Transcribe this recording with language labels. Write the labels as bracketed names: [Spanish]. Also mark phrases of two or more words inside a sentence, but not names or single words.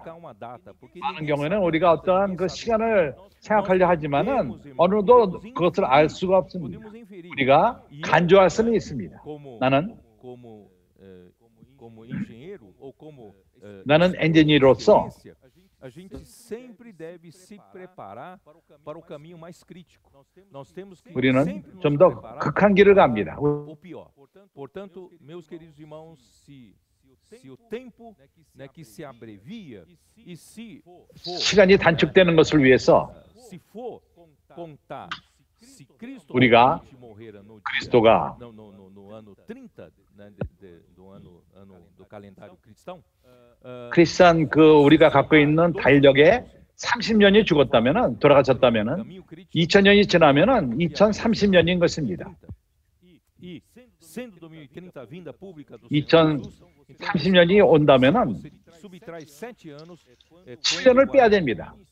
[Korean] 많은 경우에는 우리가 어떠한 그 시간을 생각하려 하지만은 어느도 그것을 알 수가 없습니다. 우리가 간주할 수는 있습니다. 나는 엔지니어로서 [Portuguese] a gente sempre deve se preparar para o caminho mais crítico. Nós temos que [Korean] 우리는 좀 더 극한 길을 갑니다. [Portuguese] o pior. Portanto, meus queridos irmãos, se o tempo, que se abrevia e se for [Korean] 시간이 단축되는 것을 위해서 [Portuguese] se for contar se Cristo [Korean] 우리가 [Portuguese] morrera no [Korean] 그리스도가 [Portuguese] no ano 30, né, do ano do calendário cristão. [Korean] 크리스찬 그 우리가 갖고 있는 달력에 30년이 죽었다면은 돌아가셨다면은 2000년이 지나면은 2030년인 것입니다. 2030년이 온다면은 7년을 빼야 됩니다.